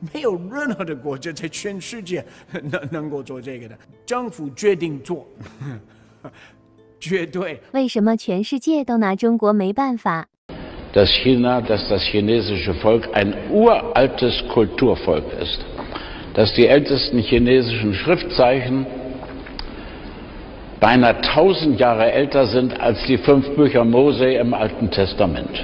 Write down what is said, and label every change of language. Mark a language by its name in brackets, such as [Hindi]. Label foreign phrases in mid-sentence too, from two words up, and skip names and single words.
[Chinese] 没有任何的国家在全世界能够做这个的。政府决定做，绝对。为什么全世界都拿中国没办法？ [German] dass das chinesische Volk ein uraltes Kulturvolk ist, dass die ältesten chinesischen Schriftzeichen beinahe 1000 Jahre älter sind als die 5 Bücher Mose im Alten Testament.